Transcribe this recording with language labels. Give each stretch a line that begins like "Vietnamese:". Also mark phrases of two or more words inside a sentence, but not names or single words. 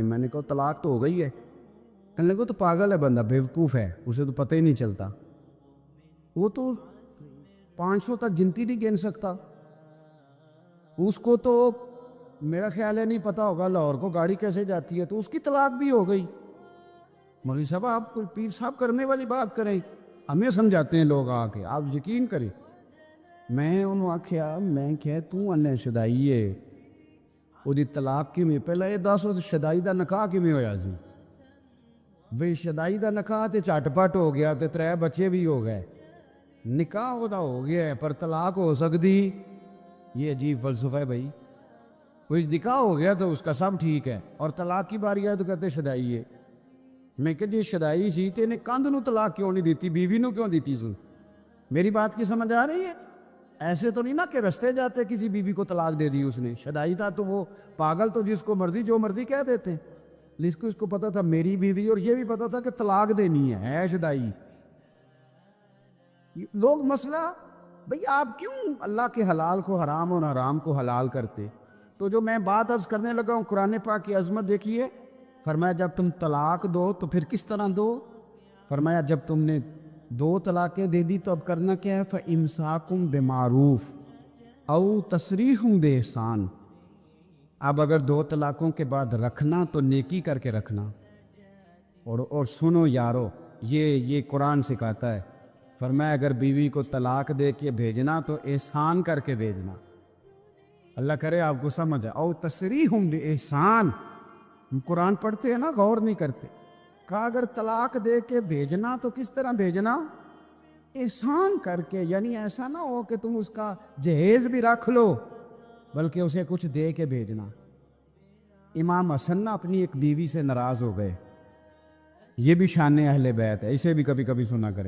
Urdu: میں نے کہا طلاق تو ہو گئی ہے۔ کہنے لگا تو پاگل ہے بندہ، بیوقوف ہے، اسے تو پتہ ہی نہیں چلتا، وہ تو 500 تک گنتی نہیں گن سکتا، اس کو تو میرا خیال ہے نہیں پتہ ہوگا لاہور کو گاڑی کیسے جاتی ہے، تو اس کی طلاق بھی ہو گئی۔ مولوی صاحب آپ کوئی پیر صاحب کرنے والی بات کریں، ہمیں سمجھاتے ہیں لوگ آ کے، آپ یقین کریں۔
Punjabi: میں انہوں آکھیا میں کہ تو انہیں شدائی ہے، وہ دی طلاق کی میں پہلے یہ 10 شدائی دا نکاح کی میں ہویا سی، بھئی شدائی دا نکاح تے چٹپٹ ہو گیا تے 3 بچے بھی ہو گئے، نکاح ہوتا ہو گیا ہے پر طلاق ہو سکتی؟
Urdu: یہ عجیب فلسفہ ہے بھائی۔ کوئی نکاح ہو گیا تو اس کا سب ٹھیک ہے، اور طلاق کی باری آئے تو کہتے شدائی ہے۔
Punjabi: میں کہ جی شدائی سی تے نے کندھ نو طلاق کیوں نہیں دیتی، بیوی نو کیوں دیتی سو؟
Urdu: میری بات کی سمجھ آ رہی ہے؟ ایسے تو نہیں نا کہ رستے جاتے کسی بیوی کو طلاق دے دی اس نے، شدائی تھا تو وہ پاگل تو جس کو مرضی جو مرضی کہہ دیتے ہیں، لیکن اس کو پتا تھا میری بیوی، اور یہ بھی پتا تھا کہ طلاق دینی ہے شدائی۔ لوگ مسئلہ بھئی آپ کیوں اللہ کے حلال کو حرام اور حرام کو حلال کرتے؟ تو جو میں بات عرض کرنے لگا ہوں، قرآن پاک کی عظمت دیکھیے۔ فرمایا جب تم طلاق دو تو پھر کس طرح دو؟ فرمایا جب تم نے 2 طلاقیں دے دی تو اب کرنا کیا ہے؟
Arabic: فَإِمْسَاكُمْ بِمَعْرُوفٍ اَوْ تَسْرِيحٌ بِإِحْسَانٍ۔
Urdu: اب اگر 2 طلاقوں کے بعد رکھنا تو نیکی کر کے رکھنا۔ اور سنو یارو، یہ قرآن سکھاتا ہے۔ فرمایا اگر بیوی کو طلاق دے کے بھیجنا تو احسان کر کے بھیجنا۔ اللہ کرے آپ کو سمجھ آئے۔
Arabic: او تسریح بِإِحْسَان،
Urdu: ہم قرآن پڑھتے ہیں نا، غور نہیں کرتے۔ کہا اگر طلاق دے کے بھیجنا تو کس طرح بھیجنا؟ احسان کر کے، یعنی ایسا نہ ہو کہ تم اس کا جہیز بھی رکھ لو، بلکہ اسے کچھ دے کے بھیجنا۔ امام حسن نہ اپنی ایک بیوی سے ناراض ہو گئے، یہ بھی شان اہل بیت ہے، اسے بھی کبھی کبھی سنا کریں۔